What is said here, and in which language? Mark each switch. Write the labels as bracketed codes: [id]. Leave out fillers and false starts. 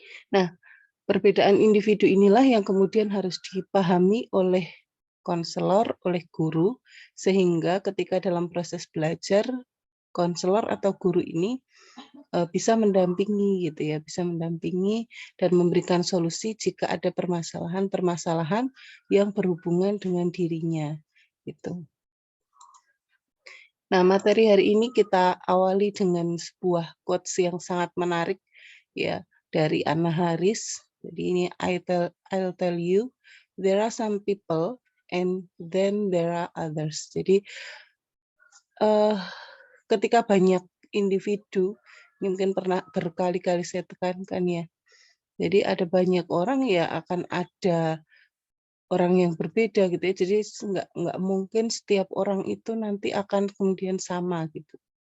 [id] Nah, perbedaan individu inilah yang kemudian harus dipahami oleh konselor, oleh guru, sehingga ketika dalam proses belajar, konselor atau guru ini bisa mendampingi gitu ya, bisa mendampingi dan memberikan solusi jika ada permasalahan-permasalahan yang berhubungan dengan dirinya gitu. Nah, materi hari ini kita awali dengan sebuah quotes yang sangat menarik ya dari Anna Harris. Jadi ini [en] I'll tell you, there are some people and then there are others. [id] Jadi ketika banyak individu, ini mungkin pernah berkali-kali saya tekankan ya. Jadi ada banyak orang ya akan ada orang yang berbeda gitu ya. Jadi nggak mungkin setiap orang itu nanti akan kemudian sama gitu.